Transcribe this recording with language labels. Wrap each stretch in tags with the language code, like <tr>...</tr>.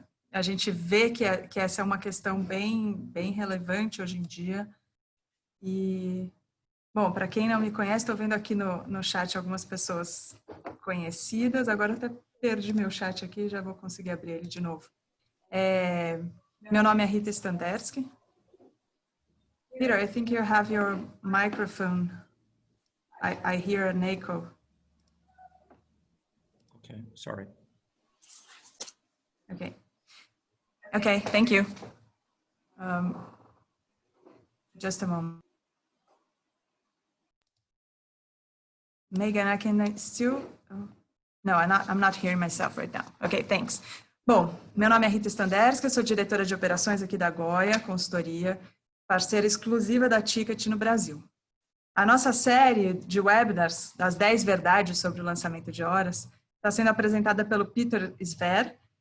<pt>A gente vê que essa é uma questão bem relevante hoje em dia. E, bom, para quem não me conhece, estou vendo aqui no chat algumas pessoas conhecidas. Agora até perdi meu chat aqui, já vou conseguir abrir ele de novo. Meu nome é Rita Standerski.</pt> <en>Peter, I think you have your microphone. I hear an echo. Okay, sorry. Okay, thank you. Just a moment. Megan, I can still... No, I'm not hearing myself right now. Okay, thanks.</en> <pt>Bom, meu nome é Rita Standerski, eu sou diretora de operações aqui da Goya, consultoria, parceira exclusiva da Ticket no Brasil. A nossa série de webinars, das 10 verdades sobre o lançamento de horas, está sendo apresentada pelo Peter Zver.</pt>